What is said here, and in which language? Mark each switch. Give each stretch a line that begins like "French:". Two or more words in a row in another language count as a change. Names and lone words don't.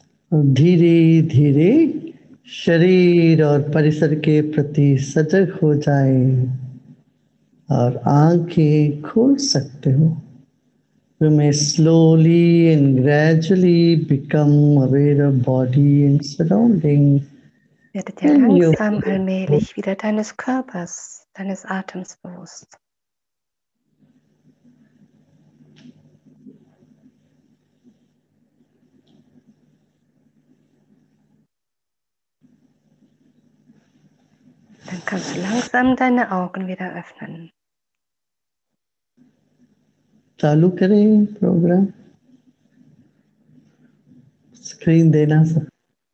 Hindi: और धीरे धीरे शरीर और परिसर के प्रति सजग हो जाए और आंखें खोल सकते हो।
English: You may slowly and gradually become aware of body and surroundings.
German: Werde dir langsam allmählich wieder deines Körpers, deines Atems bewusst. Dann kannst du langsam deine Augen wieder öffnen.
Hindi: चालू करें प्रोग्राम। स्क्रीन देना सब।